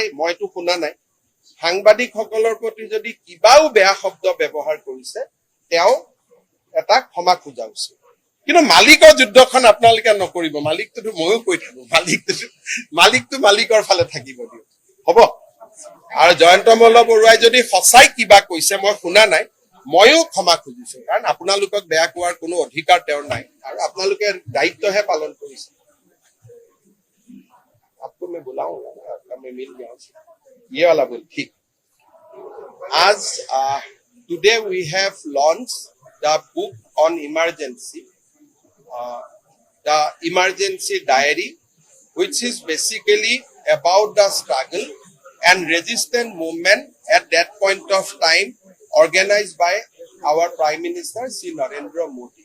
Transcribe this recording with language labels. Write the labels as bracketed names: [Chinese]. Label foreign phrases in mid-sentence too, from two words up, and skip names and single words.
[Assamese] মইতো শুনা নাই সাংবাদিকসকলৰ প্ৰতি যদি কিবাও বেয়া শব্দ ব্যৱহাৰ কৰিছে তেওঁ এটা ক্ষমা খোজা উচিত কিন্তু মালিকৰ যুদ্ধখন আপোনালোকে নকৰিব মালিকটো ময়ো কৈ থাকো মালিকটো মালিকৰ ফালে থাকিব দিয়ক হ'ব আৰু জয়ন্ত মল্ল বৰুৱাই যদি সঁচাই কিবা কৈছে মই শুনা নাই ময়ো ক্ষমা খুজিছো কাৰণ আপোনালোকক বেয়া কোৱাৰ কোনো অধিকাৰ তেওঁৰ নাই আৰু আপোনালোকে দায়িত্বহে পালন কৰিছে [Hindi] आपको मैं बुलाऊंगा मैं मिल गया ये वाला बोल ठीक आज [English] today we have launched the book on emergency the emergency diary which is basically about the struggle and resistance movement at that point of time organized by our Prime Minister Sri Narendra Modi.